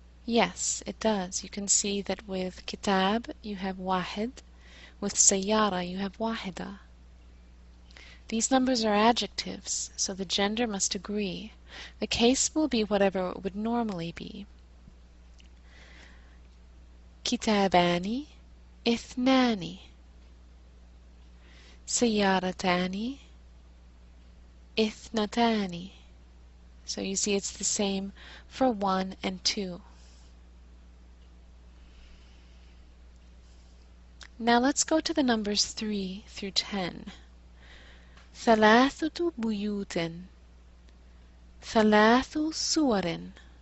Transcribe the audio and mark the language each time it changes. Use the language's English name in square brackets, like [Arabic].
[English] Yes, it does. You can see that with kitab you have wahid, with sayyara you have wahida. These numbers are adjectives, so the gender must agree. The case will be whatever it would normally be. [Arabic] كتابان اثنان سيارتان اثنتان. [English] So you see it's the same for 1 and 2. Now let's go to the numbers 3 through 10. [Arabic] ثلاثة بيوت ثلاث سور.